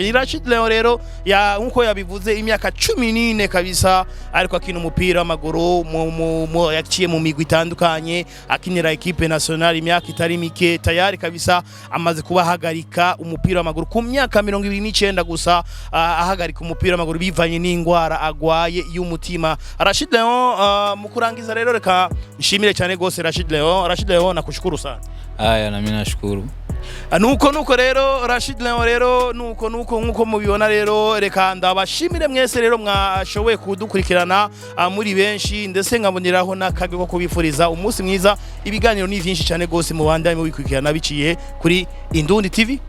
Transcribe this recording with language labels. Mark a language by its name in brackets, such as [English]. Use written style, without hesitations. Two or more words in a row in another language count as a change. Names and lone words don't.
[Rundi] Ni Rashid Leon rero nkuko yabivuze imyaka 14 kabisa ariko akina umupira w'amaguru yaciye mu migwi itandukanye akinira [French] equipe nationale [Rundi] imyaka itari mike [Swahili] tayari kabisa [Rundi] amaze kubahagarika umupira w'amaguru ku myaka 29 gusa ahagarika umupira w'amaguru bivanye n'ingwara agwaye y'umutima. Rashid Leon mu kurangiza rero reka nshimire cyane gose Rashid Leon [Swahili] nakushukuru sana. Aya na mimi nashukuru. [Rundi] Nuko rero Rashid Leon rero nuko mubibona rero reka ndabashimire mwese rero mwashoboye kudukurikirana muri benshi ndetse nkaboneraho n'akage ko kubifuriza umunsi mwiza. Ibiganiro ni byinshi cyane gose mu bandanye mu bikurikirana biciye kuri Indundi TV.